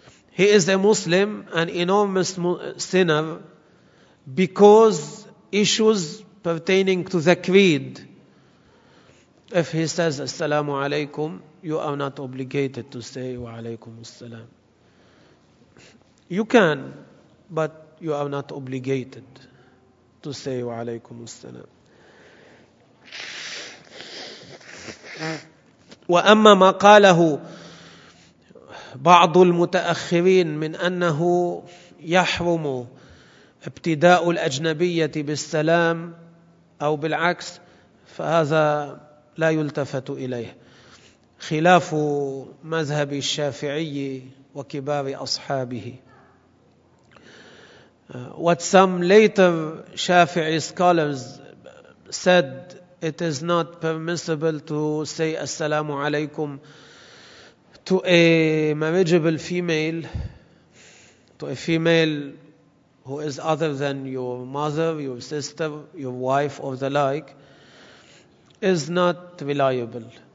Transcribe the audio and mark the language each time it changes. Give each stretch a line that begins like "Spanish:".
English: he is a Muslim, an enormous sinner, because issues pertaining to the creed, if he says assalamu alaikum, you are not obligated to say wa alaikum assalam. You can, but you are not obligated to say wa alaykum assalam.
Arabic: وأما ما قاله بعض المتأخرين من أنه يحرم ابتداء الأجنبية بالسلام أو بالعكس فهذا لا يلتفت إليه. خلاف مذهب الشافعي وكبار أصحابه.
English: What some later Shafi'i scholars said, it is not permissible to say assalamu alaykum to a marriageable female, to a female who is other than your mother, your sister, your wife or the like, is not reliable.